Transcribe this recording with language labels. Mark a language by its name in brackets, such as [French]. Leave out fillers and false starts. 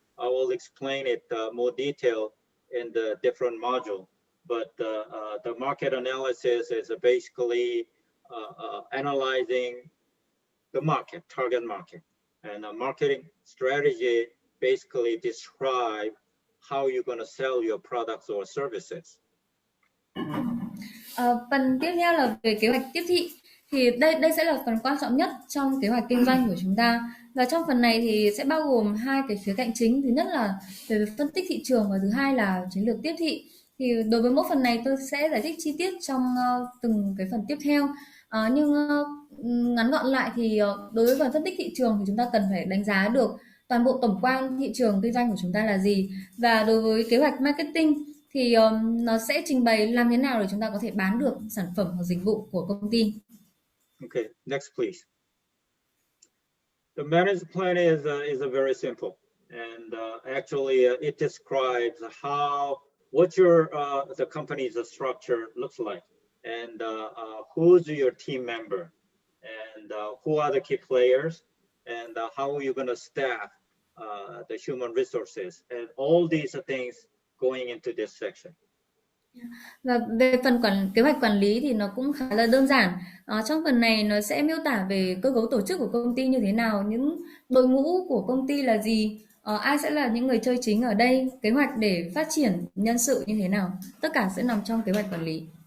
[English] I will explain it more detail in the different module, but the market analysis is basically analyzing the market, target market, and a marketing strategy basically describe how you're going to sell your products or services. [Vietnamese] Phần tiếp theo là về kế hoạch tiếp thị. Thì đây sẽ là phần quan trọng nhất trong kế hoạch kinh doanh của chúng ta. Và trong phần này thì sẽ bao gồm 2 cái khía cạnh chính. Thứ nhất là về phân tích thị trường và thứ hai là chiến lược tiếp thị. Thì đối với mỗi phần này tôi sẽ giải thích chi tiết trong từng cái phần tiếp theo. Nhưng ngắn gọn lại thì đối với phần phân tích thị trường thì chúng ta cần phải đánh giá được toàn bộ tổng quan thị trường kinh doanh của chúng ta là gì. Và đối với kế hoạch marketing thì nó sẽ trình bày làm thế nào để chúng ta có thể bán được sản phẩm hoặc dịch vụ của công ty. [English] Okay, next please. The management plan is a very simple, and actually it describes what your the company's structure looks like, and who's your team member, and who are the key players, and how are you going to staff the human resources, and all these things going into this section. [Vietnamese] Và về phần kế hoạch quản lý thì nó cũng khá là đơn giản. Trong phần này nó sẽ miêu tả về cơ cấu tổ chức của công ty như thế nào, những đội ngũ của công ty là gì, ai sẽ là những người chơi chính ở đây, kế hoạch để phát triển nhân sự như thế nào. Tất cả sẽ nằm trong kế hoạch quản lý.